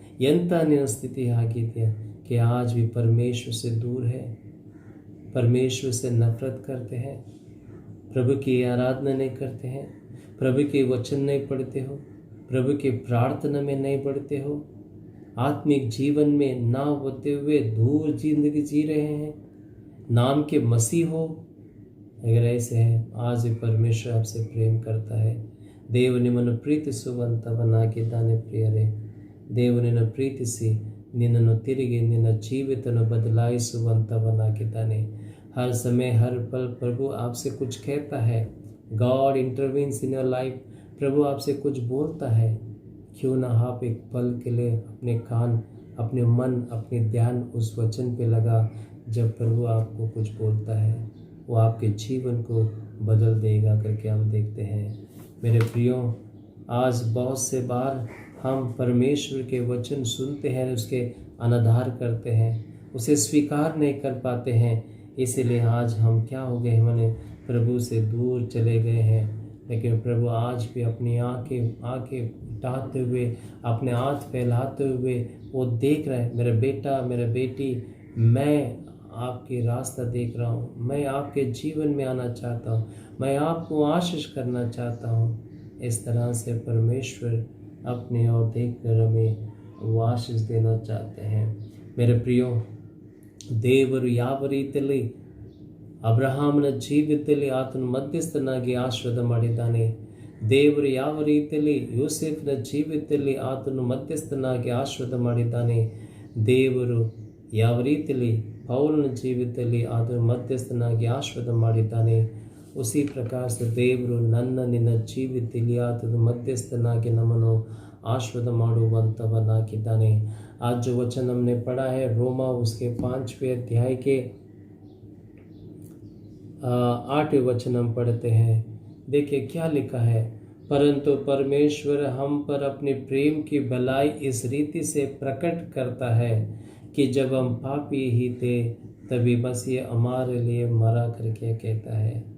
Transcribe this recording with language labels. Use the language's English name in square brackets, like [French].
[Kannada] ಎಂಥ ನಿನ್ನ ಸ್ಥಿತಿ ಆಗಿದೆಯಾ [Hindi] कि आज भी परमेश्वर से दूर है, परमेश्वर से नफरत करते हैं, प्रभु की आराधना नहीं करते हैं, प्रभु के वचन नहीं पढ़ते हो, प्रभु की प्रार्थना में नहीं बढ़ते हो, आत्मिक जीवन में ना होते हुए दूर जिंदगी जी रहे हैं, नाम के मसीह हो। अगर ऐसे हैं, आज भी परमेश्वर आपसे प्रेम करता है। [Kannada] ದೇವ ನಿಮ್ಮನ್ನು ಪ್ರೀತಿಸುವಂಥವನಾಗಿದ್ದಾನೆ ಪ್ರಿಯರೇ. ದೇವ ನಿನ್ನ ಪ್ರೀತಿಸಿ ನಿನ್ನನ್ನು ತಿರುಗಿ ನಿನ್ನ ಜೀವಿತವನ್ನು बदलाइಸುವಂಥವನಾಗಿದ್ದಾನೆ. [Hindi] हर समय हर पल प्रभु आपसे कुछ कहता है. [English] God intervenes in your life. [Hindi] प्रभु आपसे कुछ बोलता है. क्यों ना आप एक पल के लिए अपने कान, अपने मन, अपने ध्यान उस वचन पे लगा. जब प्रभु आपको कुछ बोलता है वो आपके जीवन को बदल देगा करके हम देखते हैं. मेरे प्रियो, आज बहुत से बार हम परमेश्वर के वचन सुनते हैं, उसके अनादर करते हैं, उसे स्वीकार नहीं कर पाते हैं. इसीलिए आज हम क्या हो गए, हमने प्रभु से दूर चले गए हैं. लेकिन प्रभु आज भी अपनी आंखें उठाते हुए, अपने हाथ फैलाते हुए वो देख रहे हैं. मेरा बेटा, मेरा बेटी, मैं आपकी रास्ता देख रहा हूँ. मैं आपके जीवन में आना चाहता हूँ. मैं आपको आशीष करना चाहता हूँ. इस तरह से परमेश्वर अपने ओर देखकर हमें वो आशीष देना चाहते हैं. मेरे प्रियो, [Kannada] ದೇವರು ಯಾವ ರೀತಿಯಲ್ಲಿ ಅಬ್ರಹಾಮನ ಜೀವಿತದಲ್ಲಿ ಆತನ ಮಧ್ಯಸ್ಥನಾಗಿ ಆಶೀರ್ವಾದ ಮಾಡಿದ್ದಾನೆ. ದೇವರು ಯಾವ ರೀತಿಯಲ್ಲಿ ಯೋಸೇಫನ ಜೀವಿತದಲ್ಲಿ ಆತನು ಮಧ್ಯಸ್ಥನಾಗಿ ಆಶೀರ್ವಾದ ಮಾಡಿದ್ದಾನೆ. ದೇವರು ಯಾವ ರೀತಿಯಲ್ಲಿ ಪೌಲನ ಜೀವಿತದಲ್ಲಿ ಆತನು ಮಧ್ಯಸ್ಥನಾಗಿ ಆಶೀರ್ವಾದ ಮಾಡಿದ್ದಾನೆ. [Hindi] उसी प्रकार से [Kannada] ದೇವರು ನನ್ನ ನಿನ್ನ ಜೀವಿತದಲ್ಲಿ ಆತನು ಮಧ್ಯಸ್ಥನಾಗಿ ನಮ್ಮನ್ನು आशीर्वाद ಮಾಡುವಂತವನಾಗಿದ್ದಾನೆ. [Hindi] आज जो वचन हमने पढ़ा है रोमा उसके 5वें अध्याय के 8वें वचन हम पढ़ते हैं. देखिए क्या लिखा है. परंतु परमेश्वर हम पर अपने प्रेम की भलाई इस रीति से प्रकट करता है कि जब हम पापी ही थे तभी मसीह हमारे लिए मरा करके कहता है.